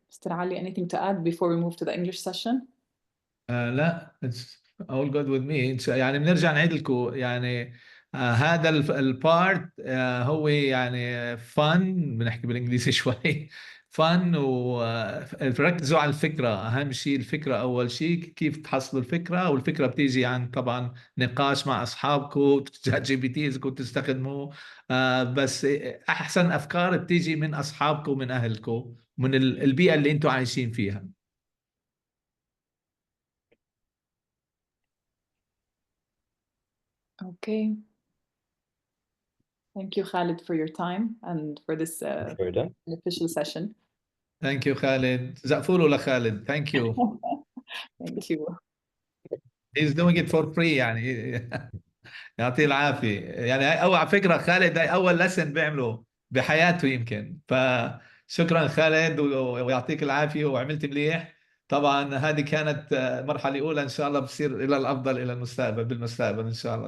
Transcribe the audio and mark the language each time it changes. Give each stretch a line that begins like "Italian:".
English: Mister علي anything to add before we move to the English session؟ لا it's all good with me.
Arabic: يعني بنرجع نعيد لكم يعني هذا البارت هو يعني فن، بنحكي بالانجليزي شوي. فن، وركزوا على الفكرة، أهم شيء الفكرة أول شيء، كيف تحصلوا الفكرة، والفكرة بتيجي عن طبعا نقاش مع أصحابكم، تشات جي بي تي إذا كنتوا تستخدموه. بس أحسن أفكار بتيجي من أصحابكم، من أهلكم، من البيئة اللي أنتم عايشين فيها. اوكي.
English: Thank you Khalid for your time and for this Florida. official session.
Arabic: ثانك يو خالد، زقفوا له لخالد، ثانك يو.
English: Thank you. He's doing it for free
Arabic: يعني. يعطيه العافية. يعني أو على فكرة خالد هاي أول لسن بيعمله بحياته يمكن، فشكرا خالد ويعطيك العافية وعملت مليح. طبعا هذه كانت مرحلة أولى، إن شاء الله بصير إلى الأفضل إلى المستقبل، بالمستقبل إن شاء الله.